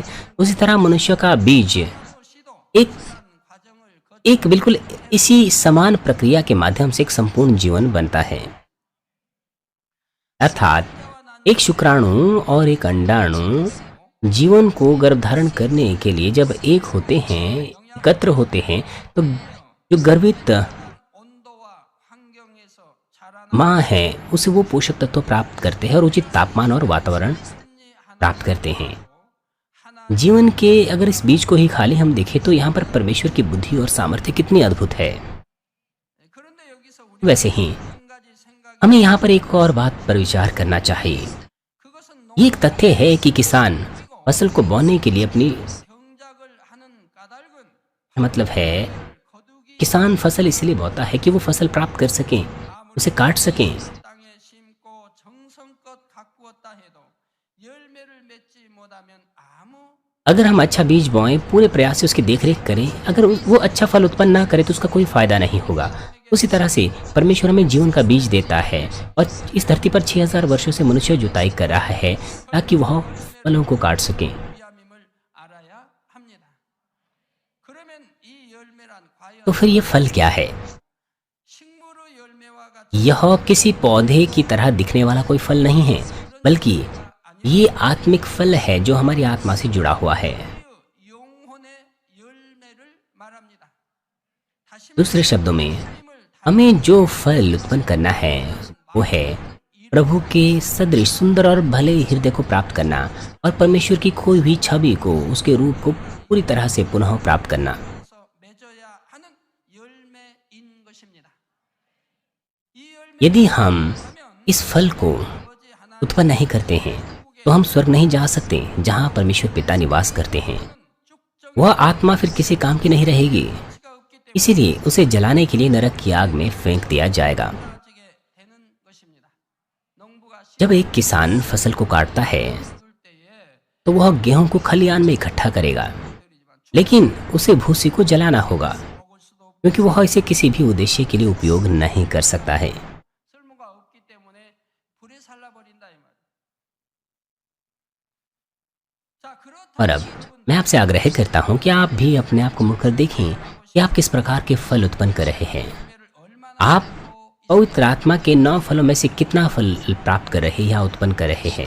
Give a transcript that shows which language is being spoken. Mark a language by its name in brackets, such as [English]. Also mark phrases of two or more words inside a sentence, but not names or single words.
[Hindi] उसी तरह मनुष्य का बीज एक बिल्कुल इसी समान प्रक्रिया के माध्यम से एक संपूर्ण जीवन बनता है। अर्थात एक शुक्राणु और एक अंडाणु जीवन को गर्भधारण करने के लिए जब एकत्र होते हैं तो जो गर्वित [Korean] 온도와 환경에서 자라는 [Hindi] माँ है उसे वो पोषक तत्व प्राप्त करते हैं और उचित तापमान और वातावरण [Korean] 승리하는 [Hindi] प्राप्त करते हैं। [Korean] 하나님 [Hindi] जीवन के अगर इस बीज को ही खाली हम देखें तो यहाँ पर परमेश्वर की बुद्धि और सामर्थ्य कितनी अद्भुत है। [Korean] 그런데 여기서 [Hindi] वैसे ही [Korean] 한 가지 생각이 [Hindi] हमें यहाँ पर एक और बात पर विचार करना चाहिए। [Korean] 그것은 [Hindi] ये एक तथ्य है कि किसान फसल को बोने के लिए अपनी [Korean] 경작을 하는 까닭은 [Hindi] मतलब है [Korean] 거두기 [Hindi] किसान फसल इसलिए बोता है कि वो फसल प्राप्त कर सकें, उसे काट सकें। [Korean] 땅에 심고 정성껏 가꾸었다 해도 열매를 맺지 못하면 아무 [Hindi] अगर हम अच्छा बीज बोएं, पूरे प्रयास से उसकी देखरेख करें, अगर वो अच्छा फल उत्पन्न ना करे तो उसका कोई फायदा नहीं होगा। उसी तरह से परमेश्वर हमें जीवन का बीज देता है और इस धरती पर 6000 वर्षों से मनुष्य जुताई कर रहा है ताकि वह फलों को काट सकें। [Korean] 위함임을 알아야 합니다. 그러면 이 열매란 과연 [Hindi] तो फिर ये फल क्या है? [Korean] 식물의 열매와 같이 [Hindi] यह किसी पौधे की तरह दिखने वाला कोई फल नहीं है, बल्कि ये आत्मिक फल है जो हमारी आत्मा से जुड़ा हुआ है। [Korean] 영혼의 열매를 말합니다. 다시 [Hindi] दूसरे शब्दों में [Korean] 말씀을 [Hindi] हमें जो फल उत्पन्न करना है वो है प्रभु के सदृश सुंदर और भले हृदय को प्राप्त करना और परमेश्वर की खोई हुई छवि को, उसके रूप को पूरी तरह से पुनः प्राप्त करना। [Korean] 다해서 맺어야 하는 열매인 것입니다. 이 열매를 [Hindi] यदि हम [Korean] 하면 [Hindi] इस फल को [Korean] 아버지 하나님 [Hindi] उत्पन्न नहीं करते हैं तो हम स्वर्ग नहीं जा सकते जहाँ परमेश्वर पिता निवास करते हैं। [Korean] 쭉정이가 [Hindi] वह आत्मा फिर किसी काम की नहीं रहेगी, [Korean] 없기 때문에 [Hindi] इसीलिए उसे जलाने के लिए नरक की आग में फेंक दिया जाएगा। [Korean] 사라지게 되는 것입니다. 농부가 [Hindi] जब एक किसान फसल को काटता है [Korean] 심을 때에 [Hindi] तो वह गेहूं को खलियान में इकट्ठा करेगा, [Korean] 들이지만 [Hindi] लेकिन उसे भूसी को जलाना होगा [Korean] 먹을 수도 없고 [Hindi] क्योंकि वह इसे किसी भी उद्देश्य के लिए उपयोग नहीं कर सकता है। [Korean] 쓸모가 없기 때문에 불에 살라버린다 이 말. 자, [Hindi] और [Korean] 그렇다면 [Hindi] अब मैं आपसे आग्रह करता हूं कि आप भी अपने आप को मुड़कर देखें कि आप किस प्रकार के फल उत्पन्न कर रहे हैं। [Korean] 열매를 얼마나 [Hindi] आप पवित्र आत्मा के 9 फलों में से कितना फल प्राप्त कर रहे या उत्पन्न कर रहे हैं?